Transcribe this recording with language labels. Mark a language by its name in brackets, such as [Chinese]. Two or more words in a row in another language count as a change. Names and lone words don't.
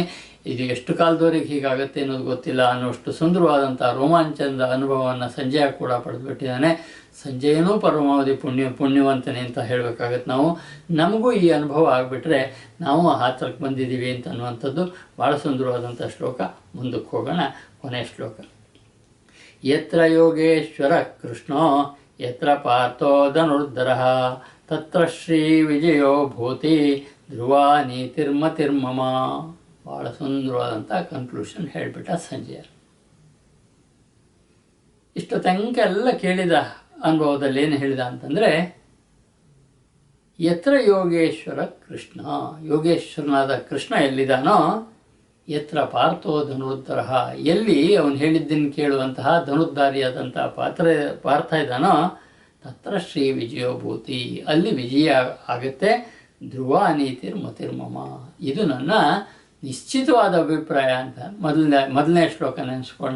[Kannada] ಇದು ಎಷ್ಟು ಕಾಲದವರೆಗೆ ಹೀಗಾಗುತ್ತೆ ಅನ್ನೋದು ಗೊತ್ತಿಲ್ಲ ಅನ್ನೋಷ್ಟು ಸುಂದರವಾದಂಥ ರೋಮಾಂಚನದ ಅನುಭವವನ್ನು ಸಂಜಯ ಕೂಡ ಪಡೆದುಬಿಟ್ಟಿದ್ದಾನೆ. ಸಂಜಯನೂ ಪರಮಾವಧಿ ಪುಣ್ಯವಂತನೇ ಅಂತ ಹೇಳಬೇಕಾಗತ್ತೆ. ನಮಗೂ ಈ ಅನುಭವ ಆಗಿಬಿಟ್ರೆ ನಾವು ಆ ಹತ್ರಕ್ಕೆ ಬಂದಿದ್ದೀವಿ ಅಂತ ಅನ್ನುವಂಥದ್ದು ಭಾಳ ಸುಂದರವಾದಂಥ ಶ್ಲೋಕ. ಮುಂದಕ್ಕೆ ಹೋಗೋಣ. ಕೊನೆಯ ಶ್ಲೋಕ. [Sanskrit] ಯತ್ರ ಯೋಗೇಶ್ವರ ಕೃಷ್ಣೋ ಯತ್ರ ಪಾರ್ಥೋ ಧನುರ್ಧರಃ ತತ್ರ ಶ್ರೀ ವಿಜಯೋ ಭೂತಿ ಧ್ರುವ ನೀತಿರ್ಮತಿರ್ಮಮ. [Kannada] ಭಾಳ ಸುಂದರವಾದಂಥ ಕನ್ಕ್ಲೂಷನ್ ಹೇಳಿಬಿಟ್ಟ ಸಂಜಯ. ಇಷ್ಟು ತನಕ ಎಲ್ಲ ಕೇಳಿದ ಅನುಭವದಲ್ಲಿ ಏನು ಹೇಳಿದ ಅಂತಂದರೆ, [Sanskrit] ಯತ್ರ ಯೋಗೇಶ್ವರ ಕೃಷ್ಣ, [Kannada] ಯೋಗೇಶ್ವರನಾದ ಕೃಷ್ಣ ಎಲ್ಲಿದ್ದಾನೋ, [Sanskrit] ಯತ್ರ ಪಾರ್ಥೋ ಧನುರ್ಧರ, [Kannada] ಎಲ್ಲಿ ಅವನು ಹೇಳಿದ್ದನ್ನು ಕೇಳುವಂತಹ ಧನುರ್ಧಾರಿಯಾದಂಥ ಪಾರ್ಥ ಇದ್ದಾನೋ, [Sanskrit] ತತ್ರ ಶ್ರೀ ವಿಜಯೋಭೂತಿ, [Kannada] ಅಲ್ಲಿ ವಿಜಯ ಆಗುತ್ತೆ. [Sanskrit] ಧ್ರುವ ನೀತಿರ್ಮತಿರ್ಮಮ, [Kannada] ಇದು ನನ್ನ ನಿಶ್ಚಿತವಾದ ಅಭಿಪ್ರಾಯ ಅಂತ ಮೊದಲನೇ ಶ್ಲೋಕ ನೆನೆಸ್ಕೊಳ್ಳೋಣ.